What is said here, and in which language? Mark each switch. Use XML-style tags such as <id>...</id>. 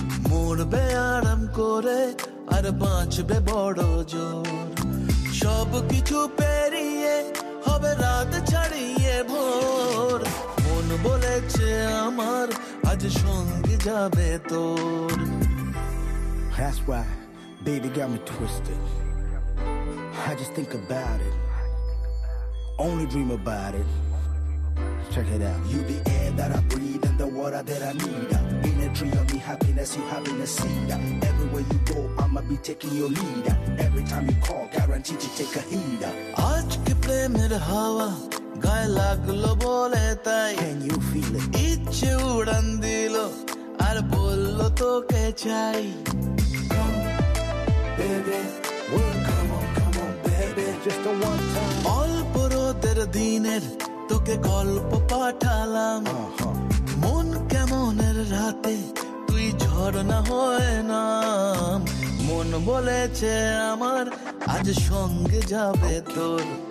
<bn>মরবে আরাম করে আর বাঁচবে বড় জোর সব কিছু পেরিয়ে হবে রাত ছাড়িয়ে ভোর মন বলেছে আমার আজ সঙ্গে যাবে তোর</bn> <en>That's why baby got me twisted. I just think about it, only dream about it. Check it out. You the air that I breathe and the water that I need. In a tree of me happiness, you having a seed. Everywhere you go, I'ma be taking your lead. Every time you call, guaranteed to take a heed.</en> <bn>আজকে প্রেমের হাওয়া গায়ে লাগলো বলে তাই</bn> <en>Can you feel it?</en> <bn>ইচ্ছে উড়ান দিল আর বললো তোকে চাই</bn> <en>Baby, well, come on, baby, just a one time.</en> <bn>অল্প রোদের দিনের তোকে গল্প পাঠালাম মন কেমনের রাতে তুই ঝর্ণা হয় নাম মন বলেছে আমার আজ সঙ্গে যাবে তোর</bn>